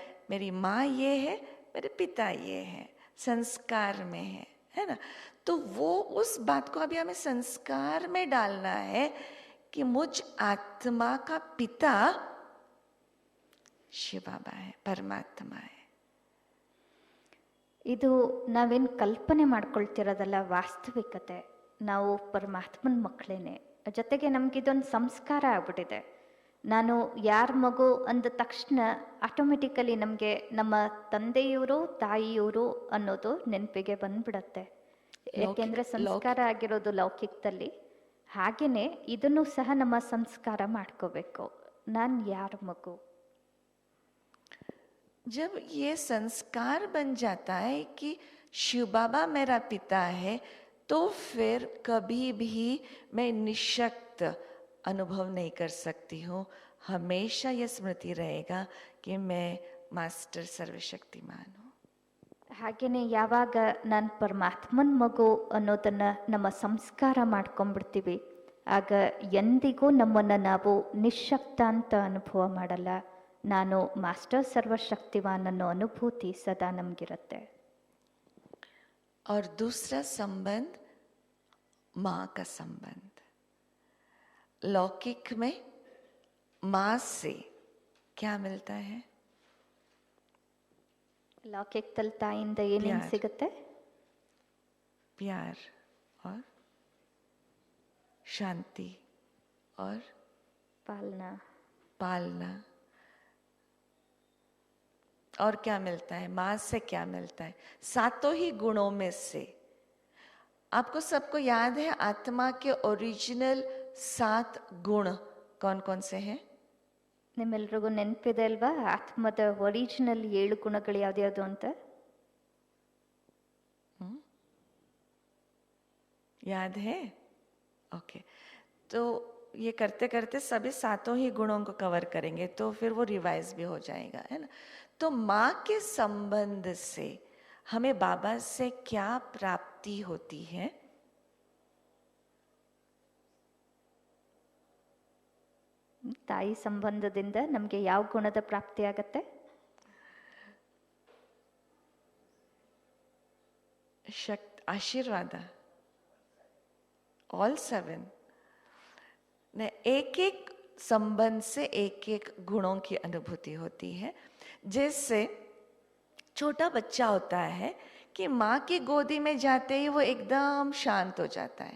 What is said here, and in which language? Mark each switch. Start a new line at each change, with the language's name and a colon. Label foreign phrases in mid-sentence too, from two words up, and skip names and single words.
Hindi: मेरी माँ ये है, मेरे पिता ये है, संस्कार में है ना। तो वो उस बात को अभी हमें संस्कार में डालना है कि मुझ आत्मा का पिता शिव बाबा है, परमात्मा है।
Kannada: ಇದು ನಾವೇನು ಕಲ್ಪನೆ ಮಾಡ್ಕೊಳ್ತಿರೋದಲ್ಲ, ವಾಸ್ತವಿಕತೆ. ನಾವು ಪರಮಾತ್ಮನ ಮಕ್ಕಳೇನೆ. ಜೊತೆಗೆ ನಮಗಿದೊಂದು ಸಂಸ್ಕಾರ ಆಗ್ಬಿಟ್ಟಿದೆ. ನಾನು ಯಾರ ಮಗು ಅಂದ ತಕ್ಷಣ ಆಟೋಮೆಟಿಕಲಿ ನಮಗೆ ನಮ್ಮ ತಂದೆಯವರು ತಾಯಿಯವರು ಅನ್ನೋದು ನೆನಪಿಗೆ ಬಂದ್ಬಿಡತ್ತೆ. ಯಾಕೆಂದರೆ ಸಂಸ್ಕಾರ ಆಗಿರೋದು ಲೌಕಿಕದಲ್ಲಿ. ಹಾಗೆಯೇ ಇದನ್ನು ಸಹ ನಮ್ಮ ಸಂಸ್ಕಾರ ಮಾಡ್ಕೋಬೇಕು. ನಾನು ಯಾರ ಮಗು?
Hindi: जब ये संस्कार बन जाता है कि शिव बाबा मेरा पिता है, तो फिर कभी भी मैं निशक्त अनुभव नहीं कर सकती हूँ। हमेशा यह स्मृति रहेगा कि मैं मास्टर सर्वशक्तिमान हूँ।
Kannada: ಹಾಗೆಯೇ ಯಾವಾಗ ನಾನು ಪರಮಾತ್ಮನ ಮಗು ಅನ್ನೋದನ್ನು ನಮ್ಮ ಸಂಸ್ಕಾರ ಮಾಡ್ಕೊಂಡ್ಬಿಡ್ತೀವಿ, ಆಗ ಎಂದಿಗೂ ನಮ್ಮನ್ನು ನಾವು ನಿಶಕ್ತ ಅಂತ ಅನುಭವ ಮಾಡಲ್ಲ. ನಾನು ಮಾಸ್ಟರ್ ಸರ್ವಶಕ್ತಿವಾನ್ ಅನ್ನೋ ಅನುಭೂತಿ ಸದಾ ನಮಗಿರುತ್ತೆ.
Hindi: और दूसरा संबंध माँ का संबंध। लौकिक में माँ से क्या मिलता है?
Kannada: ಲೌಕಿಕದಲ್ಲಿ ತಾಯಿಯಿಂದ ಏನೇನು ಸಿಗುತ್ತೆ?
Hindi: प्यार और शांति और पालना। और क्या मिलता है? माँ से क्या मिलता है? सातों ही गुणों में से आपको सबको याद है आत्मा के ओरिजिनल 7 गुण कौन कौन से हैं?
Kannada: ನಿಮ್ಮೆಲ್ರಿಗೂ ನೆನಪಿದೆ ಅಲ್ವಾ ಆತ್ಮದ ಒರಿಜಿನಲ್ 7 ಗುಣಗಳು ಯಾವ್ದ್ಯಾವ್ದು ಅಂತ?
Hindi: याद है? ओके, तो ये करते करते सभी 7 ही गुणों को कवर करेंगे, तो फिर वो रिवाइज भी हो जाएगा, है ना। तो माँ के संबंध से हमें बाबा से क्या प्राप्ति होती है?
Kannada: ತಾಯಿ ಸಂಬಂಧದಿಂದ ನಮಗೆ ಯಾವ ಗುಣದ ಪ್ರಾಪ್ತಿ ಆಗತ್ತೆ?
Hindi: आशीर्वाद, ऑल 7। एक एक संबंध से एक एक गुणों की अनुभूति होती है। जैसे छोटा बच्चा होता है कि माँ की गोदी में जाते ही वो एकदम शांत हो जाता है।